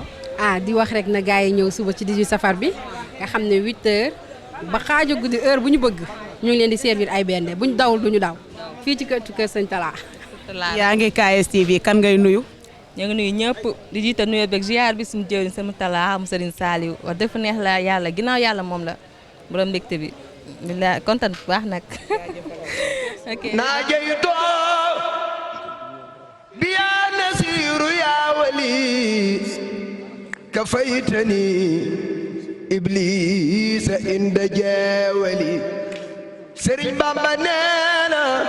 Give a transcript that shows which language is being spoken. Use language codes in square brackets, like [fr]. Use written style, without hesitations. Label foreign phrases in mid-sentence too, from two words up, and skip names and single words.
[wo] di wax rek na gars yi ñëw suba ci 18 safar bi nga xam ne 8h ba xaaju guddi heure bu ñu bëgg ñu ngi leen di servir ay bernde bu ñu dawul du ñu daw fii ci kër sëñ Talla. yaa ngi KSTV kan ngay nuyu. ñoo ngi nuyu ñëpp di jiite nuyoo beeg ziar bi suñu jëwriñ sëñ Talla mu Serigne Saliou wax def neex la yàlla ginnaaw yàlla moom la borom mbégte bi. bilaa kontaan bu baax nag. [ar] نجيت بيا ناصر يا ولي كفيتني إبليس عند جوالي Sëriñ Bamba neena